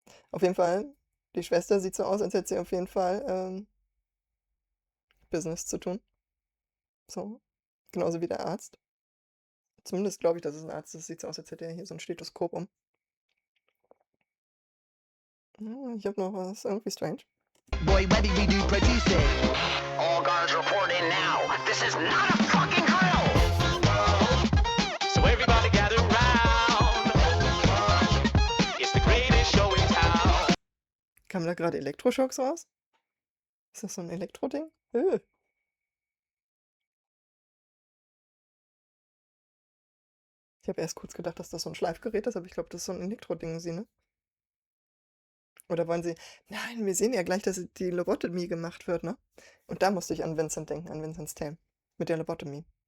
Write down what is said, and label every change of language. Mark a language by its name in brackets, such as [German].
[German] Auf jeden Fall, die Schwester sieht so aus, als hätte sie auf jeden Fall Business zu tun. So, genauso wie der Arzt. Zumindest glaube ich, dass es ein Arzt ist. Das sieht so aus, als hätte er hier so ein Stethoskop um. Ja, ich habe noch was, irgendwie strange. [English] Boy, Webby, we do produce it. all guards report in now. This is not a fucking drill. So everybody gather round. It's the greatest show in town. [German] Kamen da gerade Elektroschocks raus? Ist das so ein Elektroding? Ich habe erst kurz gedacht, dass das so ein Schleifgerät ist, aber ich glaube, das ist so ein Elektroding, ne? Oder wollen sie... Nein, wir sehen ja gleich, dass die Lobotomie gemacht wird, ne? Und da musste ich an Vincent denken, an Vincents Tale. Mit der Lobotomie.